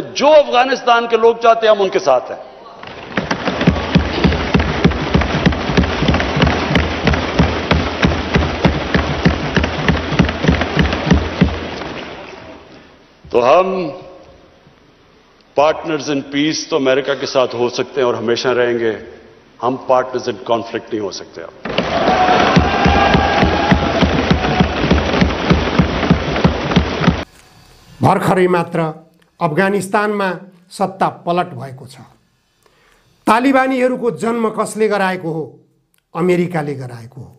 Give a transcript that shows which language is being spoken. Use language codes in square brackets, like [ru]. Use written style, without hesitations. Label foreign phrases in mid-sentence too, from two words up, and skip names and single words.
[hi] जो अफगानिस्तान के लोग चाहते हैं हम उनके साथ हैं। तो हम [en] partners in peace [hi] तो अमेरिका के साथ हो सकते हैं और हमेशा रहेंगे, हम [en] partners in conflict [hi] नहीं हो सकते। अब [ne] भर्खरै मात्र अफगानिस्तानमा सत्ता पलट भएको छ। तालिबानीहरूको जन्म कसले गराएको हो? अमेरिकाले गराएको हो।